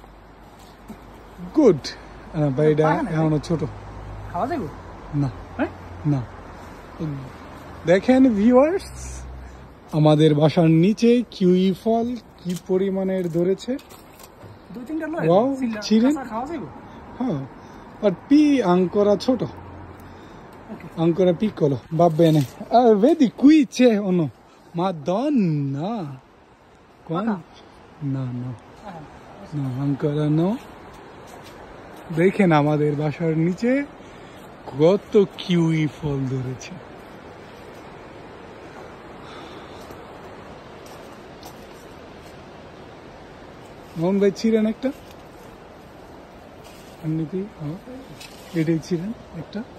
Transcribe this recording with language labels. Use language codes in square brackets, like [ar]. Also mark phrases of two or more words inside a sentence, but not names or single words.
[bn] গুড। ভাইটা এখনো ছোট, খাওয়া যাবে না হ্যাঁ না। দেখেন ভিউয়ার্স, আমাদের বাসার নিচে কিউই ফল কি পরিমাণের ধরেছে। দুই তিনটা লয় ওয়াও, ছিঁড়েন। খাওয়া যাবে। হ্যাঁ, আর পি [it] ancora ছোট, ancora piccolo, va bene. Vedi qui c'è uno, madonna, no no no, ancora no. [bn] দেখেন আমাদের বাসার নিচে কত কিউই ফল ধরেছে। মোহন ভাই ছিলেন একটা, এমনিতেই এটাই ছিলেন একটা।